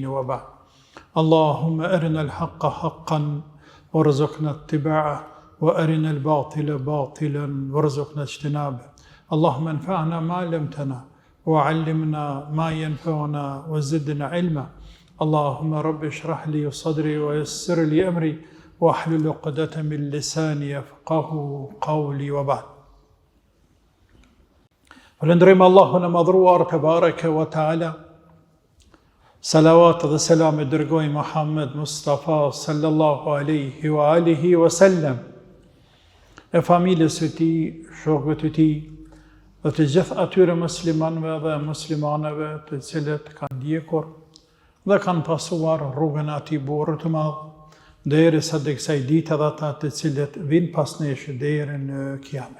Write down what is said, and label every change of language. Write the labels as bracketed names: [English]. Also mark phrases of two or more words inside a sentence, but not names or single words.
[Arabic] وبعد اللهم أرنا الحق حقا وارزقنا اتباعه وأرنا الباطل باطلا وارزقنا اجتنابه اللهم انفعنا ما علمتنا وعلمنا ما ينفعنا وزدنا علما اللهم رب اشرح لي صدري ويسر لي أمري واحلل عقدة من لساني يفقهوا قولي وبعد. [Albanian] Falënderojmë Allahun e madhruar [Arabic] تبارك وتعالى. [Albanian] Salavat dhe selam e dërgojmë Muhammed Mustafa [Arabic] صلى الله عليه وعلى آله وسلم [Albanian] e familjes së tij, shokëve të tij dhe të gjithë atyre muslimanëve dhe muslimaneve të cilët kanë ndjekur dhe kanë pasuar rrugën e atij burri të madh derisa të kësaj dite dhe ata të cilët vinë pas nesh deri në kiamet.